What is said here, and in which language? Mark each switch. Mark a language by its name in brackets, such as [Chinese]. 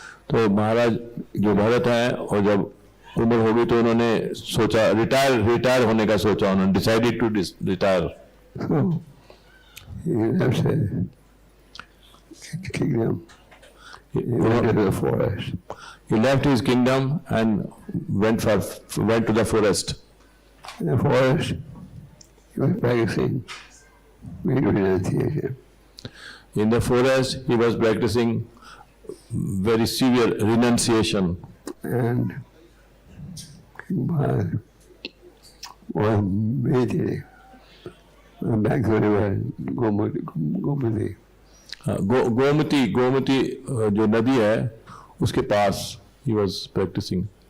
[Hindi] तो महाराज जो भरत हैं और जब उम्र हो गई तो उन्होंने सोचा रिटायर होने का सोचा। [English] उन्होंने decided to retire. He left his kingdom and went to the forest. In the forest, he was practicing great renunciation. In the forest, he was practicing very severe renunciation. And King Bharat was meditating on the banks of the river Gomati. [Hindi] Gomti जो नदी है उसके पास [English] he was practicing.